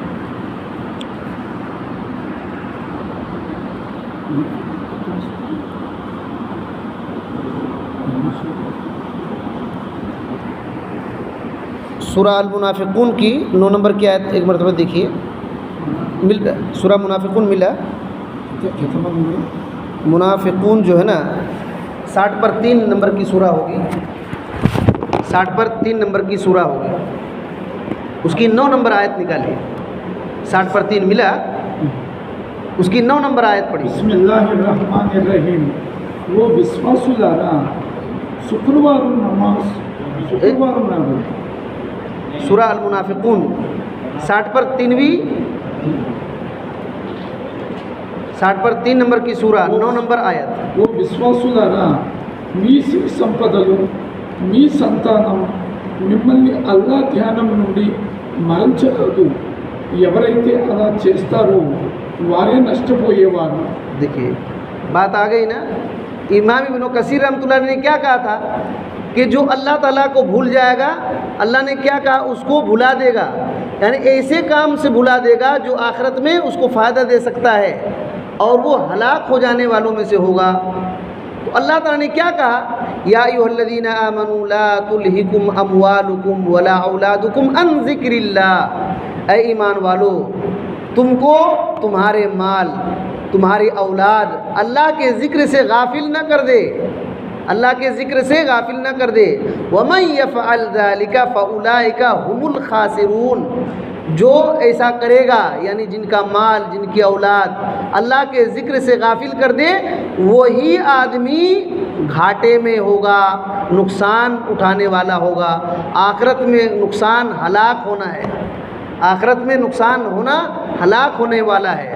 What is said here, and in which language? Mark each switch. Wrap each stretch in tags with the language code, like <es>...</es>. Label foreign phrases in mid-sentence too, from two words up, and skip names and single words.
<ur>سورہ المنافقون کی 9 نمبر کی آیت ایک مرتبہ دیکھیے، سورہ منافقون ملا، منافقون جو ہے نا 60 پر 3 نمبر کی سورہ ہوگی، 60 پر 3 نمبر کی سورہ ہوگی، اس کی 9 نمبر آیت نکالیے۔ 60 پر 3 ملا، اس کی 9 نمبر آیت پڑھی۔</ur> <ar>بسم اللہ الرحمن الرحیم.</ar> <te>وہ విశ్వాసులారా శుక్రవారం నమాజ్ శుక్రవారం నాడు</te> <ur>سورہ المنافقون 60 پر 3ویں 60 پر 3 نمبر کی سورہ 9 نمبر آیت۔</ur> <te>ఓ విశ్వాసులారా, మీ సిరి సంపదలు, మీ సంతానం మిమ్మల్ని అల్లా ధ్యానం నుండి మరల్చగలదు. ఎవరైతే అలా చేస్తారో వారే నష్టపోయేవారు.</te> <ur>دیکھیے بات آ گئی نا۔ امام ابن کثیر رحمۃ اللہ نے کیا کہا تھا کہ جو اللہ تعالیٰ کو بھول جائے گا، اللہ نے کیا کہا، اس کو بھلا دے گا، یعنی ایسے کام سے بھلا دے گا جو آخرت میں اس کو فائدہ دے سکتا ہے اور وہ ہلاک ہو جانے والوں میں سے ہوگا۔ تو اللہ تعالیٰ نے کیا کہا،</ur> <ar>یا ایھا الذین آمنوا لا تلہکم اموالکم ولا اولادکم عن ذکر اللہ.</ar> <ur>اے ایمان والو تم کو تمہارے مال تمہاری اولاد اللہ کے ذکر سے غافل نہ کر دے، اللہ کے ذکر سے غافل نہ کر دے۔</ur> <ar>وَمَن يَفْعَلْ ذَلِكَ فَأُولَٰئِكَ هُمُ الْخَاسِرُونَ،</ar> <ur>جو ایسا کرے گا یعنی جن کا مال جن کی اولاد اللہ کے ذکر سے غافل کر دے، وہی آدمی گھاٹے میں ہوگا، نقصان اٹھانے والا ہوگا، آخرت میں نقصان ہلاک ہونا ہے، آخرت میں نقصان ہونا ہلاک ہونے والا ہے۔</ur>